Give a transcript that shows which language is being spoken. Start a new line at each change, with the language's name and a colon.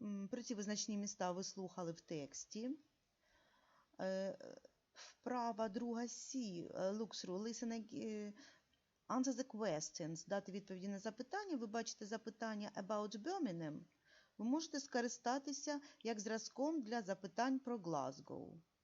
Ukrainian: Про ці визначні міста ви слухали в тексті. Вправа друга Сі.
English: Look through, listen, answer the questions.
Ukrainian: Дати відповіді на запитання. Ви бачите запитання about Birmingham. Ви можете скористатися як зразком для запитань про Глазгоу.